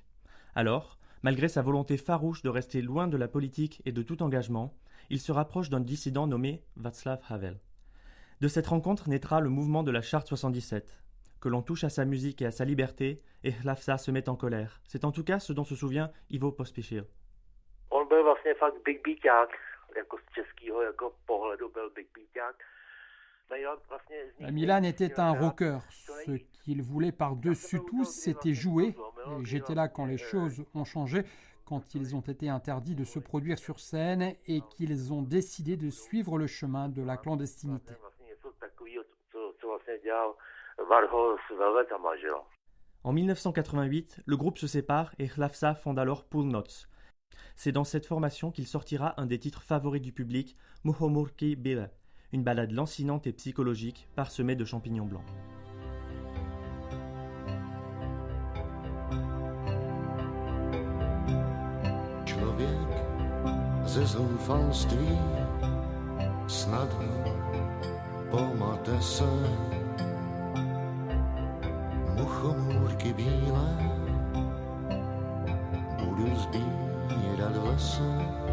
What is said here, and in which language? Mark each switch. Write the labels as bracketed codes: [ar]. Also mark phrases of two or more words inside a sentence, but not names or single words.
[fr] Alors, malgré sa volonté farouche de rester loin de la politique et de tout engagement, il se rapproche d'un dissident nommé Václav Havel. De cette rencontre naîtra le mouvement de la Charte 77. Que l'on touche à sa musique et à sa liberté, et Hlavsa se met en colère. C'est en tout cas ce dont se souvient Ivo Pospíšil. [cs] On byl vlastně fakt big beaták, jako z českého jako pohledu byl big beaták. [fr] Milan était un rocker. Ce qu'il voulait par-dessus tout, c'était jouer. Et j'étais là quand les choses ont changé, quand ils ont été interdits de se produire sur scène et qu'ils ont décidé de suivre le chemin de la clandestinité. En 1988, le groupe se sépare et Hlavsa fonde alors Půlnoc. C'est dans cette formation qu'il sortira un des titres favoris du public, Muchomorky bílé, une ballade lancinante et psychologique parsemée de champignons blancs. [cs] Člověk ze zoufalství snadno pomate se. Muchomůrky bílé budu sbírat v lese.